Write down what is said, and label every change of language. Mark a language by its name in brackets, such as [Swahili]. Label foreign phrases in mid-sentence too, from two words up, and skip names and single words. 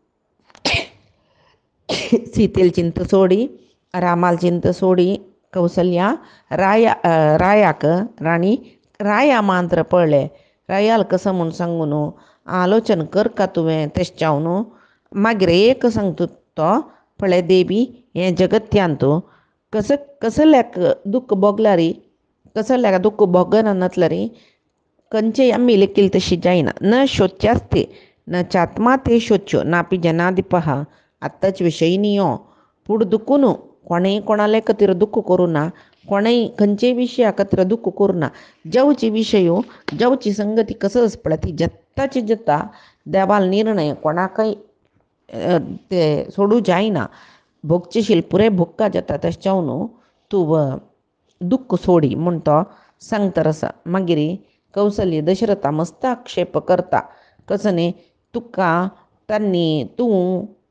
[Konkani] सीतेल चिंत सोडी रामाल चिंत सोडी कौसल्या रायाक राया मांत्र पळय रायाल कसं म्हूण सांगून आलोचना कर का तुवें तशें जावन मागीर एक सांगता तो पळय देवी हें जगत्यांतू कसल्याक दुःख भोगला री कसल्याक दुःख भोगना नतला री कंचे आम्ही लेखील तशी जायना [Sanskrit] न शोच्यास्ते न चात्मा ते शोच्यो नापी जनाधिपः [Konkani] आत्ताच विषयी नियो पुढं दुखून कोणेही कोणाला खातीर दुःख करू ना कोणेही खंयचे विशया खातीर दुःख करू ना जावची विशयो जावची संगती कसंच पळय ती जत्ताची जत्ता देवाल निर्णय कोणाकय ते सोडू जायना भोगचेशील पुरे भोगका जाता तशें न्हू तूं दुःख सोडी म्हूण तो सांगता आसा मागीर कौसल्य दशरथा मस्त आक्षेप करता कसं तुका तांणी तूं